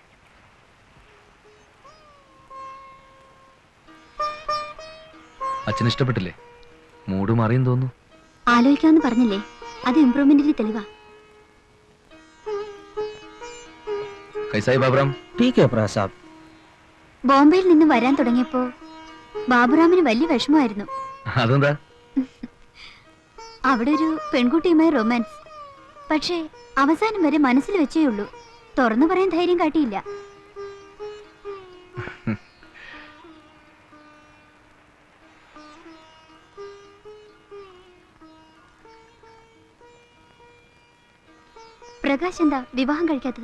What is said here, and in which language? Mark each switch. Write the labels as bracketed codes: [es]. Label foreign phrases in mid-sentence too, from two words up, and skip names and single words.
[ml] അച്ഛന് ഇഷ്ടപ്പെട്ടില്ലേ? മൂഡ് മാറിയെന്ന് തോന്നുന്നു. ആലോചിക്കാമെന്ന് പറഞ്ഞില്ലേ, അത് ഇംപ്രൂവ്മെന്റിന്റെ തെളിവാ. [hi] കൈസായി ബാബുറാം? ठीक है प्रसाद. [ml] ബോംബെയിൽ നിന്ന് വരാൻ തുടങ്ങിയപ്പോ ബാബുറാമിന് വലിയ വിഷമമായിരുന്നു. അതെന്താ? അവിടെ ഒരു പെൺകുട്ടിയുമായി റൊമാൻസ്. പക്ഷേ അവസാനം വരെ മനസ്സിൽ വെച്ചേ ഉള്ളൂ, തുറന്നു പറയാൻ ധൈര്യം കാട്ടിയില്ല. പ്രകാശ് എന്താ വിവാഹം കഴിക്കാത്തത്?